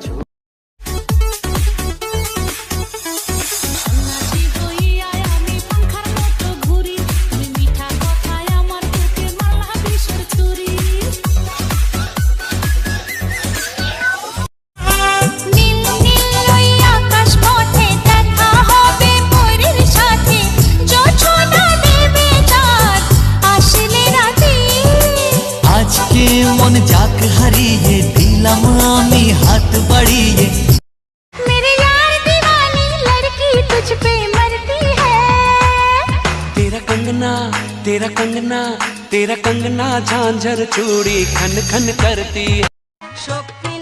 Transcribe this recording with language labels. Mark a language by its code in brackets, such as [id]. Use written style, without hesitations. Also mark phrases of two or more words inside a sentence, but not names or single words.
[bn] নাচি হই আয় আমি পাখার মতো ঘুরি তুমি মিঠা কথায় আমার বুকে মারলা বিষের ছুরি নীল নীল ওই আকাশ পথে দেখা হবে পরীর সাথে জোছনা দেবে চাঁদ আসলে রাতে আজকে মন যাক হারিয়ে দিলাম আমি হাত বাড়িয়ে [hi] मेरे यार दीवानी लड़की तुझ पे मरती है तेरा कंगना तेरा कंगना तेरा कंगना झांझर चूड़ी खन खन करती है।